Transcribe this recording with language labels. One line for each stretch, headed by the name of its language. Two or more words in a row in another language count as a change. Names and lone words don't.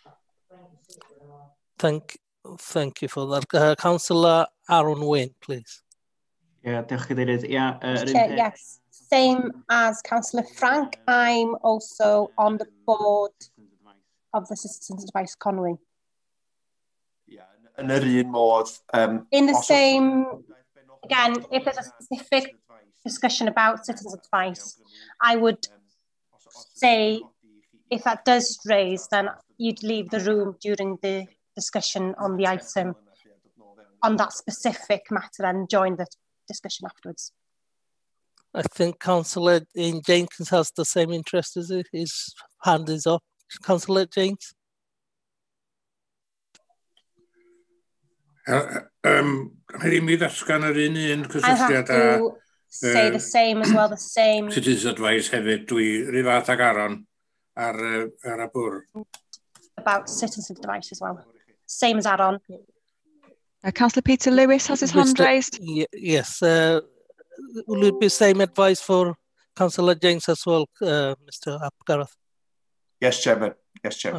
English: Thank you for that. Councillor Aaron Wayne, please. Yeah, yes, same as Councillor Frank. I'm also on the board of the Citizens Advice Conwy. Yeah, and
Welsh: yr un modd.
English: In the same, again, if there's a specific discussion about citizens' advice, I would say if that does raise, then you'd leave the room during the discussion on the item on that specific matter and join the discussion afterwards. I think Councillor Jenkins has the same interest as he. His hand is up. Councillor James. I have to say the same as well, the same.
Welsh: Citizens' advice hefyd, dwi ry fath ag Aaron ar y bwrdd.
English: About citizens' advice as well. Same as Aaron. Councillor Peter Lewis has his hand raised. Yes. Will it be same advice for Councillor James as well, Mr. Gareth? Yes, Chairman. Yes, Chairman.